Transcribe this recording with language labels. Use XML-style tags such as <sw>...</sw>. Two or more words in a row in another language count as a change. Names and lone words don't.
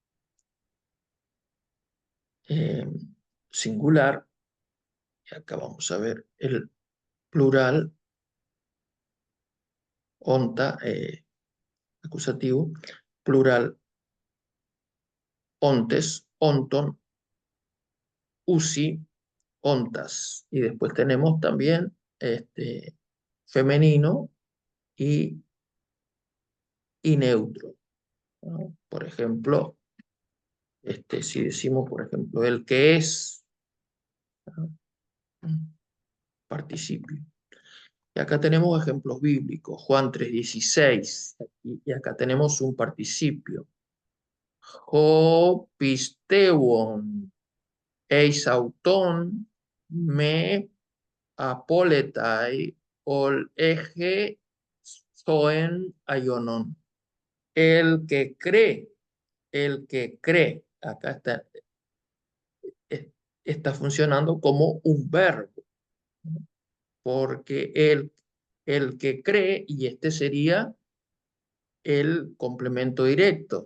<es>eh, singular, y acá vamos a ver el plural, onta, acusativo, plural,</es> <el>ὄντες, ὄντων, οὖσι, ὄντας.</el> <es>Y después tenemos también femenino y neutro, ¿no? Por ejemplo, Si decimos, por ejemplo, el que es, participio. Y acá tenemos ejemplos bíblicos, Juan 3:16, y acá tenemos un participio.</es> <el>ὁ πιστεύων, εἰς αὐτὸν, μὴ ἀπόληται, ἀλλ᾽ ἔχῃ ζωὴν αἰώνιον.</el> <es>El que cree, acá es- está funcionando como un verbo, porque el que cree, y este sería el complemento directo.</es>